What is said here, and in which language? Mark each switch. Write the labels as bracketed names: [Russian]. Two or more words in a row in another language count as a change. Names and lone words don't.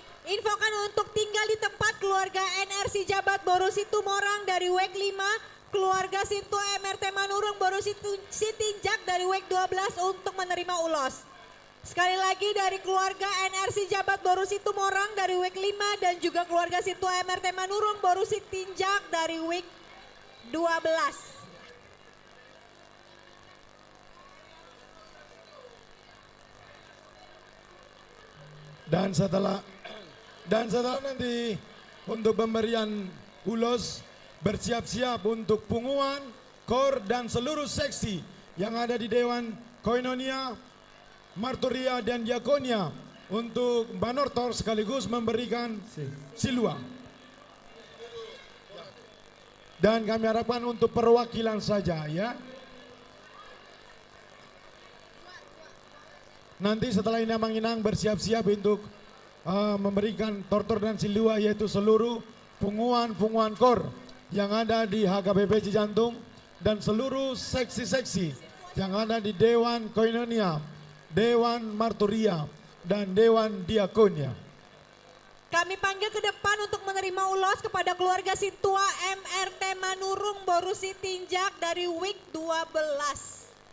[Indonesian] infokan untuk tinggal di tempat keluarga NRC Jabat Borusi Tumorang dari WEK 5, keluarga Sintu MRT Manurung Borusi Sitinjak dari WEK 12 untuk menerima ulos. Sekali lagi dari keluarga NRC Jabat Borusi Tumorang dari WEK 5 dan juga keluarga Sintu MRT Manurung Borusi Tinjak dari WEK 12. Dan setelah nanti untuk pemberian ulos bersiap-siap untuk punguan, kor dan seluruh seksi yang ada di Dewan Koinonia, Marturia dan Diakonia untuk Banortor sekaligus memberikan silua. Dan kami harapkan untuk perwakilan saja ya. Nanti setelah ini Amang Inang bersiap-siap untuk memberikan tortor dan silua yaitu seluruh punguan kor yang ada di HKBP Cijantung dan seluruh seksi-seksi yang ada di Dewan Koinonia, Dewan Marturia dan Dewan Diakonia. Kami panggil ke depan untuk menerima ulos kepada keluarga Situa MRT Manurung Borusi Tinjak dari WIK 12.